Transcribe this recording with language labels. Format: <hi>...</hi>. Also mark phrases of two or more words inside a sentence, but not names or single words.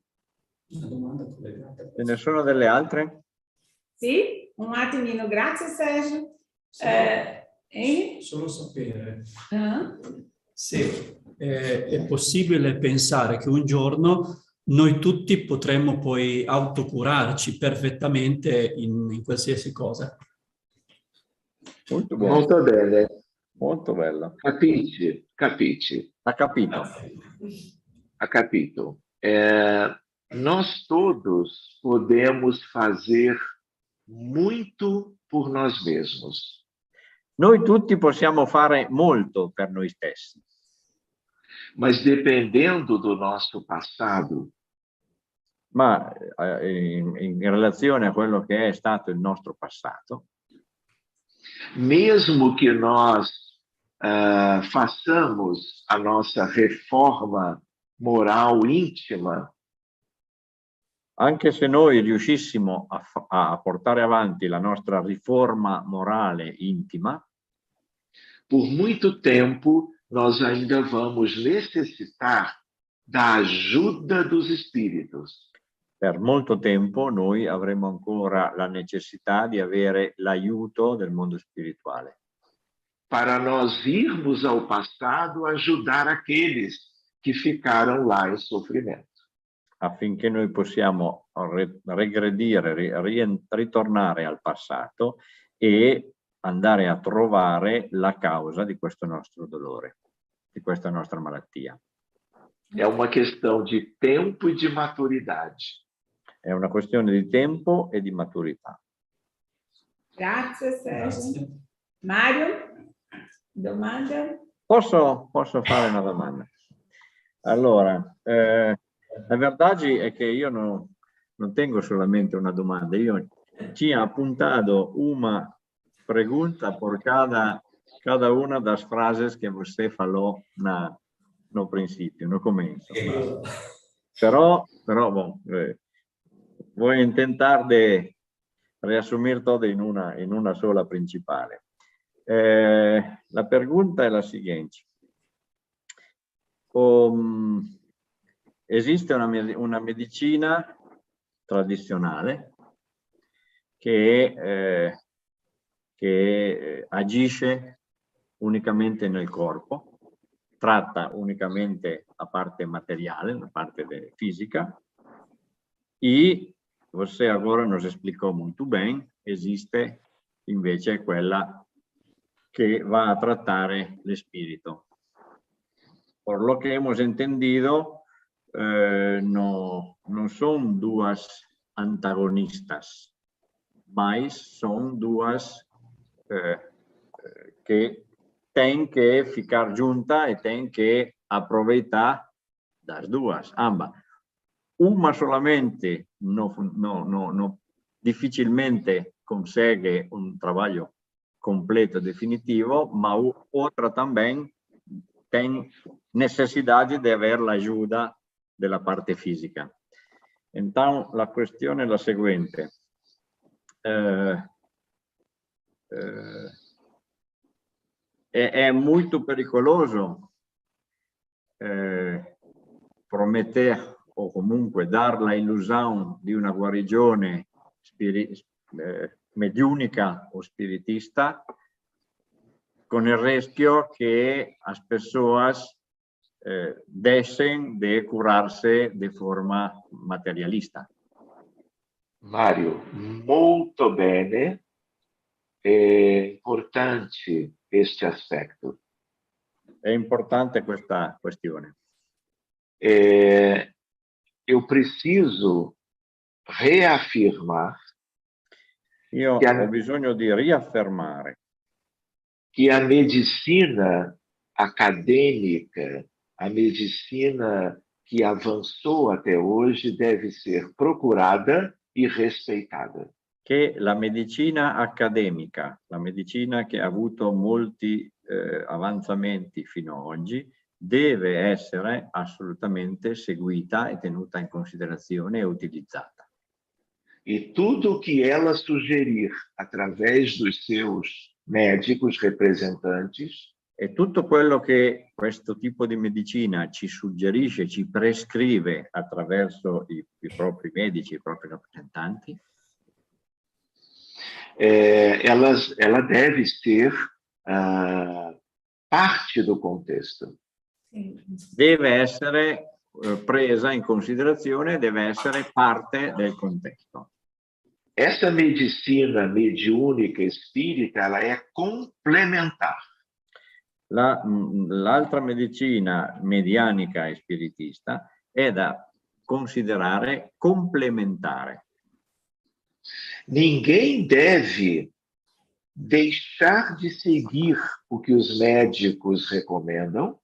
<it>Una domanda collegata. Ce ne sono delle altre? Sì? Un attimino, grazie Sergio. Sì. Hein? Solo sapere Ah? se è possibile pensare che un giorno noi tutti potremmo poi autocurarci perfettamente in qualsiasi cosa. Molto buono. Molto bene. Molto bello. Capisci? Capisci? Ha capito? Ha capito?</it> <pt>Nós todos podemos fazer muito por nós mesmos,</pt> <it>Noi tutti possiamo fare molto per noi stessi,</it> <pt>mas dependendo do nosso passado,</pt> <it>ma in relazione a quello che è stato il nostro passato,</it> <pt>mesmo que nós façamos a nossa reforma moral íntima,</pt> <it>anche se noi riuscissimo a portare avanti la nostra riforma morale intima,</it> <pt>por muito tempo nós ainda vamos necessitar da ajuda dos espíritos.</pt> <it>per molto tempo noi avremo ancora la necessità di avere l'aiuto del mondo spirituale,</it> <pt>Para nós irmos ao passado ajudar aqueles que ficaram lá em sofrimento.</pt> <it>affinché noi possiamo regredire, ritornare al passato e andare a trovare la causa di questo nostro dolore, di questa nostra malattia.</it> <pt>É uma questão de tempo e de maturidade.</pt> <it>È una questione di tempo e di maturità. Grazie Sergio. Grazie. Mario, domanda? Posso fare una domanda? Allora, la verdade è che io non tengo solamente una domanda, io ci ho appuntato una</it> <pt>pergunta por cada una das frases que você falou no princípio,</pt> <es>no comienzo. Però bom, voy a intentar de resumir todo</es> <it>in una sola principale. La pergunta è la seguente. Esiste una medicina tradizionale che agisce unicamente nel corpo, tratta unicamente la parte materiale, la parte fisica,</it> <pt>e você agora nos explicou muito bem,</pt> <it>esiste invece quella che va a trattare l'espirito.</it> <es>Por lo que hemos entendido, no son</es> <pt>duas antagonistas, mas son duas que têm que ficar juntas e têm que aproveitar das duas, ambas. Una solamente difficilmente consegue un trabalho completo, definitivo, ma outra também tem necessidade de</pt> <it>avere l'ajuda della parte fisica. Então, la questione è la seguente. È molto pericoloso promettere o comunque dar la illusione di una guarigione mediúnica o spiritista, con el rischio</it> <pt>que as pessoas deixem de curarse de forma materialista.</pt> <it>Mário, molto bene.</it> <pt>É importante este aspecto.</pt> <it>È importante questa questione.</it> <pt>Eu preciso reafirmar</pt> <it>Io ho bisogno di riaffermare</it> <pt>que a medicina acadêmica, a medicina que avançou até hoje, deve ser procurada e respeitada.</pt> <it>che la medicina accademica, la medicina che ha avuto molti avanzamenti fino ad oggi, deve essere assolutamente seguita e tenuta in considerazione e utilizzata.</it> <pt>E tudo que ela sugerir através dos seus médicos representantes</pt> <it>E tutto quello che questo tipo di medicina ci suggerisce, ci prescrive attraverso i propri medici, i propri rappresentanti,</it> <pt>ela deve ser parte do contexto.</pt> <it>deve essere presa in considerazione, deve essere parte del contesto.</it> <pt>Essa medicina mediúnica espírita, ela é complementar.</pt> <it>L'altra medicina medianica e spiritista è da considerare complementare.</it> <pt>Ninguém deve deixar de seguir o que os médicos recomendam.</pt>